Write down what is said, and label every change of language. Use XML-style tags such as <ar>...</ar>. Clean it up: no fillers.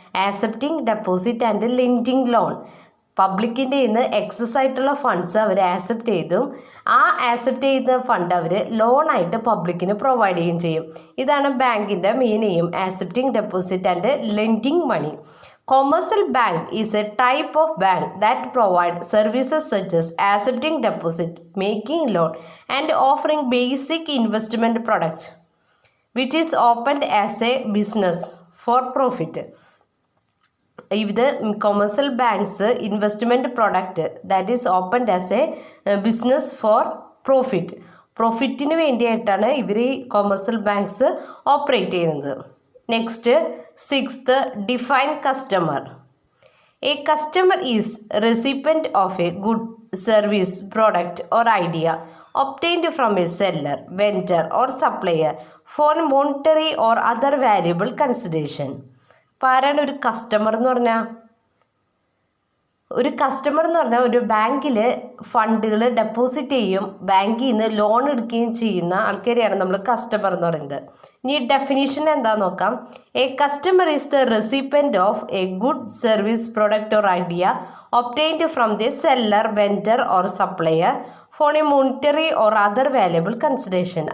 <en>Accepting deposit and lending loan.</en> <ml>പബ്ലിക്കിൻ്റെ ഇന്ന് excess ആയിട്ടുള്ള funds അവർ accept ചെയ്തും ആ ആക്സെപ്റ്റ് ചെയ്ത ഫണ്ട് അവർ ലോണായിട്ട് പബ്ലിക്കിന് പ്രൊവൈഡ് ചെയ്യുകയും ചെയ്യും. ഇതാണ് ബാങ്കിൻ്റെ main aim,</ml> <en>Accepting deposit and lending money. Commercial bank is a type of bank that provides services such as accepting deposit, making loan, and offering basic investment products, which is opened as a business for profit.</en> <ml>ഇത് commercial banks investment product</ml> <en>that is opened as a business for പ്രോഫിറ്റിന്</en> <ml>വേണ്ടിയിട്ടാണ് ഇവർ ഈ commercial banks operate ചെയ്യുന്നത്.</ml> <en>Next 6th, define customer. A customer is recipient of a good service product or idea obtained from a seller, vendor or supplier for monetary or other valuable consideration.</en> <ml>അപ്പോൾ ആരാണ് ഒരു customer എന്ന് പറഞ്ഞാൽ? ഒരു customer എന്ന് പറഞ്ഞാൽ ഒരു ബാങ്കിൽ ഫണ്ടുകൾ ഡെപ്പോസിറ്റ് ചെയ്യും, ബാങ്കിൽ നിന്ന് ലോൺ എടുക്കുകയും ചെയ്യുന്ന ആൾക്കാരെയാണ് നമ്മൾ കസ്റ്റമർ എന്ന് പറയുന്നത്. ഇനി ഡെഫിനിഷൻ എന്താണെന്ന് നോക്കാം.</ml> <en>A customer is the recipient of a good service product or idea obtained from the seller, vendor or supplier for a monetary or other valuable consideration.</en>